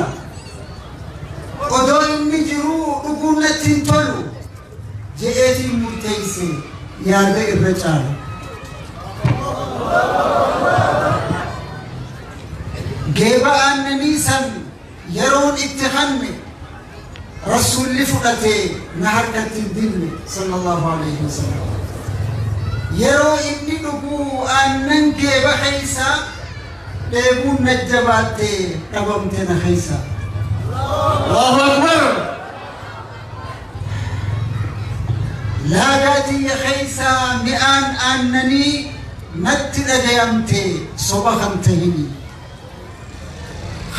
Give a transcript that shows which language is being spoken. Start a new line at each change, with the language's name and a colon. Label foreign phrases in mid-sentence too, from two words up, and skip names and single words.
Oromo: Odoo inni jiruu dhuguun natti hin tolu je'eetiin murteeyse yaada irra caala. Geeba aannanii san yeroon itti hanne rasuulli fudhatee na harkatti hin dinne
Arabic: صلى الله عليه وسلم.
Oromo: Yeroo inni dhuguu aannan geeba keeysaa dheebuun najjabaattee dhabamte na keeysaa.
Arabic: الله أكبر.
Oromo: Laagaatii keeysaa mi'aan aannanii natti dhagayamte soba kan tahini.